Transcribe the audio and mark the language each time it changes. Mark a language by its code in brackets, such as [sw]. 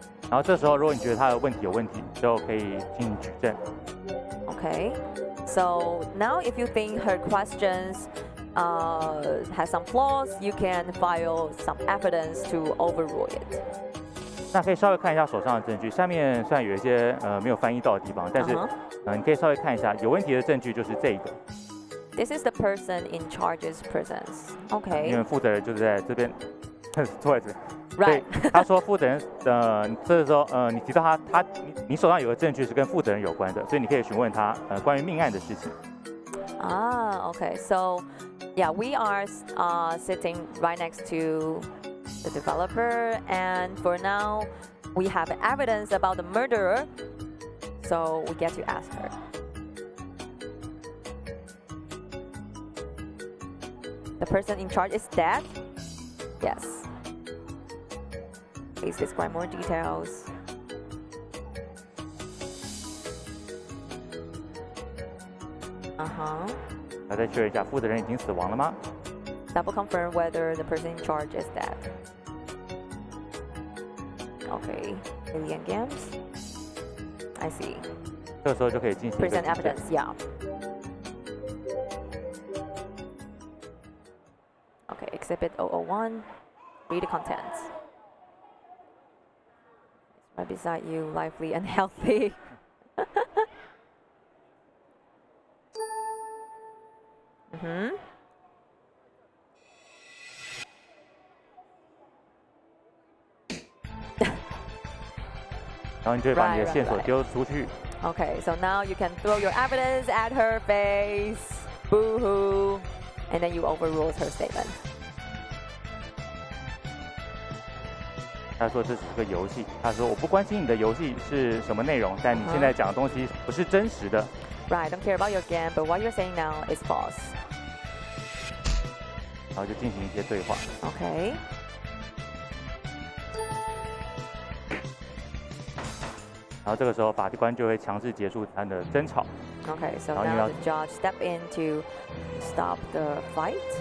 [zh] 然后这时候，如果你觉得他的问题有问题，就可以进行举证。 [en] Okay. So now, if you think her questions has some flaws, you can file some evidence to overrule it. [zh] 那可以稍微看一下手上的证据，下面虽然有一些没有翻译到的地方，但是你可以稍微看一下，有问题的证据就是这个。 [en] This is the person in charge's presence. Okay. [zh] 因为负责人就是在这边，坐在这边。 [en] Right. [zh] 他说负责人这时候你提到你手上有个证据是跟负责人有关的，所以你可以询问他关于命案的事情。 [en] Okay. So, yeah, we are sitting right next to the developer, and for now, we have evidence about the murderer, so we get to ask her. The person in charge is dead? Yes. Please describe more details. Uh-huh. [zh] 再确认一下，负责人已经死亡了吗？ [en] Double confirm whether the person in charge is dead. Okay. LILIEN games. I see. [zh] 这个时候就可以进行 [en] Present evidence. Yeah. Okay. Exhibit 001. Read the contents. Right beside you, lively and healthy. Mm-hmm. [zh] 然后你就会把你的线索丢出去。 [en] Okay, so now you can throw your evidence at her face, boo-hoo, and then you overrule her statement. [zh] 他说这只是个游戏。他说我不关心你的游戏是什么内容，但你现在讲的东西不是真实的。 [en] Right, don't care about your game, but what you're saying now is false. [zh] 然后就进行一些对话。 [en] Okay. [zh] 然后这个时候法官就会强制结束他的争吵。 [en] Okay, so now the judge step in to stop the fight.